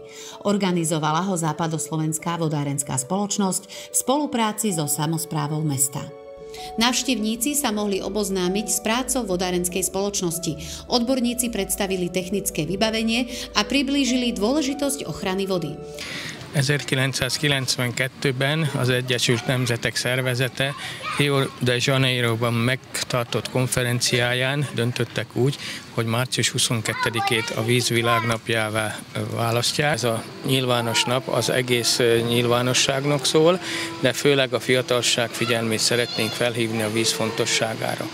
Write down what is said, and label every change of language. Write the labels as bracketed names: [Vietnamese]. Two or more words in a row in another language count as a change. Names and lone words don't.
[Slovak] Organizovala ho Západoslovenská vodárenská spoločnosť v spolupráci so samosprávou mesta. Návštevníci sa mohli oboznámiť s prácou vodárenskej spoločnosti. Odborníci predstavili technické vybavenie a priblížili dôležitosť ochrany vody. [Hungarian] 1992-ben az Egyesült Nemzetek Szervezete Rio de Janeiroban megtartott konferenciáján döntöttek úgy, hogy március 22-ét a víz világnapjává választják. Ez a nyilvános nap az egész nyilvánosságnak szól, de főleg a fiatalság figyelmét szeretnénk felhívni a víz fontosságára.